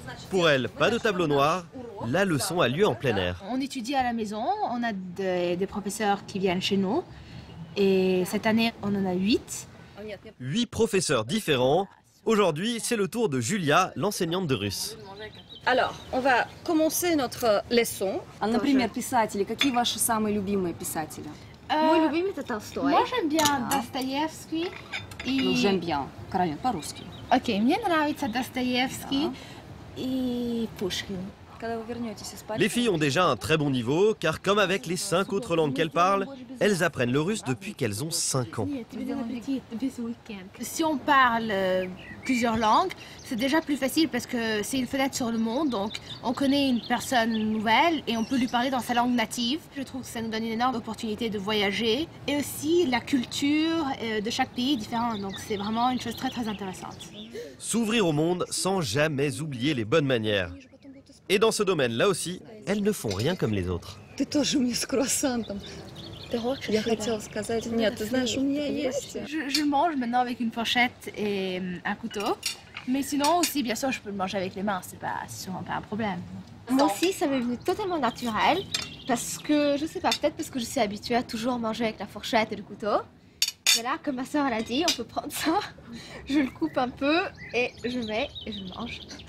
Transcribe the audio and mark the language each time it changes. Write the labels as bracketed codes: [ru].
[fr] Pour elles, pas de tableau noir, la leçon a lieu en plein air. On étudie à la maison, on a des professeurs qui viennent chez nous. Et cette année, on en a 8. 8 professeurs différents. Aujourd'hui, c'est le tour de Julia, l'enseignante de russe. Alors, on va commencer notre leçon. [ru] Например, писатели. Какие ваши самые любимые писатели? Мой любимый это Толстой. [fr] Moi j'aime bien Достоевский и... Ну, j'aime bien. [ru] Каролина, по-русски. Окей, мне нравится Достоевский и Пушкин. Когда вы вернетесь из Парижа... [fr] Les filles ont déjà un très bon niveau, car comme avec les 5 autres langues qu'elles parlent, elles apprennent le russe depuis qu'elles ont 5 ans. Si on parle plusieurs langues, c'est déjà plus facile parce que c'est une fenêtre sur le monde, donc on connaît une personne nouvelle et on peut lui parler dans sa langue native. Je trouve que ça nous donne une énorme opportunité de voyager et aussi la culture de chaque pays est différente, donc c'est vraiment une chose très très intéressante. S'ouvrir au monde sans jamais oublier les bonnes manières. Et dans ce domaine-là aussi, elles ne font rien comme les autres. [ru] Ты тоже мне с круассантом. Я хотела сказать, нет, ты знаешь, у меня есть. [fr] Je mange maintenant avec une fourchette et un couteau, mais sinon aussi, bien sûr, je peux le manger avec les mains, c'est sûrement pas un problème. Moi aussi, ça m'est venu totalement naturel, parce que, je sais pas, peut-être parce que je suis habituée à toujours manger avec la fourchette et le couteau. Mais là, comme ma soeur l'a dit, on peut prendre ça, je le coupe un peu et je mets et je mange.